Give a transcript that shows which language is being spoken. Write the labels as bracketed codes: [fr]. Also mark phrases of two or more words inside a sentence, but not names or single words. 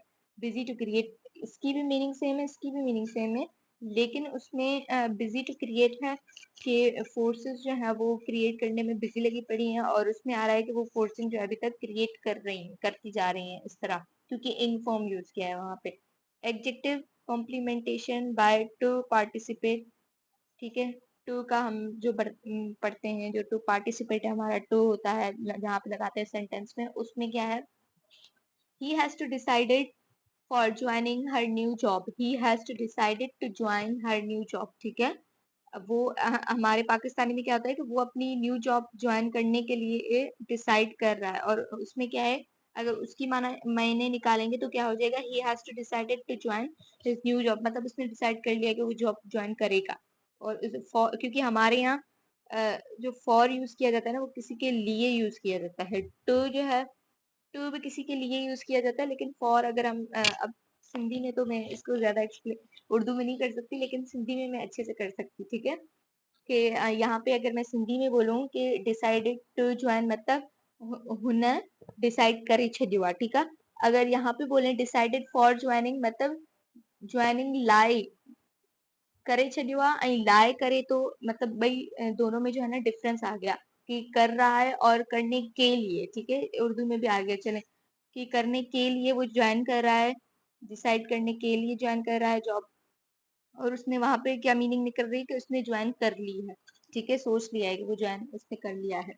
[en] busy to create, [ur] اس کی بھی [en] meaning same [ur] ہے، اس کی بھی [en] meaning same [ur] ہے، لیکن اس میں [en] busy to create [ur] ہے کہ فورسز جو ہے وہ کریئیٹ کرنے میں بزی لگی پڑی ہیں، اور اس میں آ رہا ہے کہ وہ فورسز جو ابھی تک کریئیٹ کر رہی ہیں، کرتی جا رہی ہیں اس طرح، کیونکہ [en] in form use [ur] کیا ہے وہاں پے. [en] adjective complementation by to participate, [ur] ٹھیک ہے. ٹو کا ہم جو پڑھتے ہیں، جو [en] to participate [ur] ہے ہمارا ٹو ہوتا ہے جہاں پے لگاتے ہیں سینٹنس میں، اس میں کیا ہے, [en] he has to decided for joining her new job, he has to decided to join her new job, [ur] ٹھیک ہے. اب وہ ہمارے پاکستانی میں کیا ہوتا ہے کہ وہ اپنی [en] new job join [ur] کرنے کے لیے ڈسائیڈ کر رہا ہے، اور اس میں کیا ہے، اگر اس کی مانا معنی نکالیں گے تو کیا ہو جائے گا, [en] he has to decided to join his new job, [ur] مطلب اس نے ڈسائیڈ کر لیا کہ وہ [en] job join [ur] کرے گا. اور کیونکہ ہمارے یہاں جو [en] for use [ur] کیا جاتا ہے نا، وہ کسی کے لیے یوز کیا جاتا ہے. ٹو جو ہے، ٹو بھی کسی کے لیے یوز کیا جاتا ہے، لیکن فار اگر ہم اب سندھی میں تو میں اس کو زیادہ ایکسپلین اردو میں نہیں کر سکتی، لیکن سندھی میں میں اچھے سے کر سکتی، ٹھیک ہے. کہ یہاں پے اگر میں سندھی میں بولوں کہ [en] decided to join, [ur] مطلب [sd] हुन डिसाइड करे छॾियो, [ur] ٹھیک ہے. اگر یہاں پے بولے [en] decided for joining, [sd] मतलब ज्वाइनिंग लाइ करे छॾियो ऐं लाइ करे, [ur] تو مطلب بھائی دونوں میں جو ہے نا ڈفرنس آ گیا، کہ کر رہا ہے اور کرنے کے لیے، ٹھیک ہے. اردو میں بھی آ گیا، چلے کہ کرنے کے لیے وہ جوائن کر رہا ہے، ڈسائیڈ کرنے کے لیے جوائن کر رہا ہے جاب، اور اس نے وہاں پے کیا میننگ نکل رہی ہے کہ اس نے جوائن کر لی ہے، ٹھیک ہے، سوچ لیا ہے کہ وہ جوائن اس نے کر لیا ہے.